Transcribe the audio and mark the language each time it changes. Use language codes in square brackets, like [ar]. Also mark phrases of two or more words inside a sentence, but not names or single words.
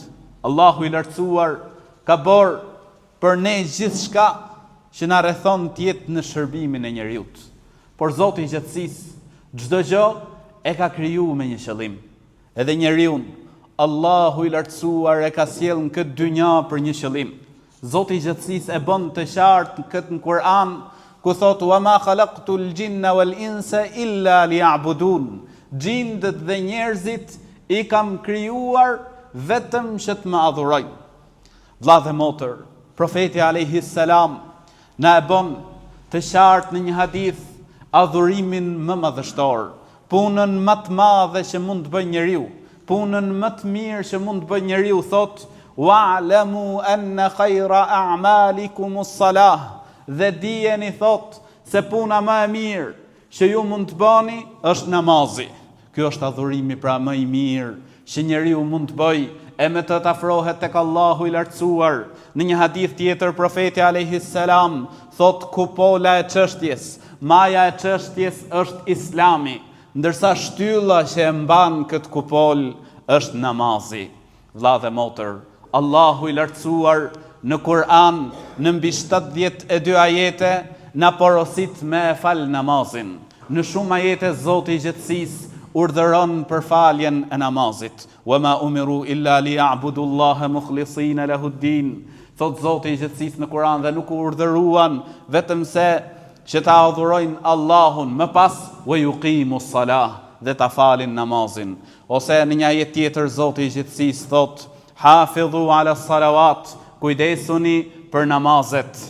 [sq] Allahu i lartësuar ka bërë për ne gjithçka që na rrethon të jetë në shërbimin e njerëzit. Por Zoti i gjithësisë çdo gjë e ka krijuar me një qëllim. Edhe njeriu, Allahu i lartësuar e ka sjellë në këtë dynja për një qëllim. Zoti i gjithësisë e bën të qartë këtë në Kur'an, ku thotë: [ar] "وما خلقت الجن والإنس إلا ليعبدون." [sq] Gjindët dhe njerëzit i kam krijuar vetëm që të më adhurojnë. Vëlla dhe motër, profeti [ar] عليه السلام [sq] na e bën të qartë në një hadith adhurimin më madhështor, punën më të madhe që mund të bëjë njeriu, punën më të mirë që mund të bëjë njeriu, thotë: [ar] "واعلموا أن خير أعمالكم الصلاة." [sq] Dhe dijeni, thot, se puna më e mirë që ju mund të bëni është namazi. Ky është adhurimi pra më i mirë që njeriu mund të bëjë, e me të afrohet tek Allahu i lartësuar. Në një hadith tjetër profeti [ar] عليه السلام [sq] thot: "Kupola e çështjes, maja e çështjes është Islami, ndërsa shtylla që e mban këtë kupol është namazi." Vëlla dhe motër, Allahu i lartësuar në Kur'an në mbi 72 ajete na porosit me e fal namazin. Në shumë ajete Zoti i gjithësisë urdhëron për faljen e namazit. [ar] "وما أمروا إلا ليعبدوا الله مخلصين له الدين." [sq] Thot Zoti i gjithësisë në Kur'an, dhe nuk u urdhëruan vetëm se që ta adhurojnë Allahun, më pas [ar] ويقيموا الصلاة, [sq] dhe ta falin namazin. Ose në një ajet tjetër Zoti i gjithësisë thot: [ar] "حافظوا على الصلوات." [sq] Kujdesuni për namazet.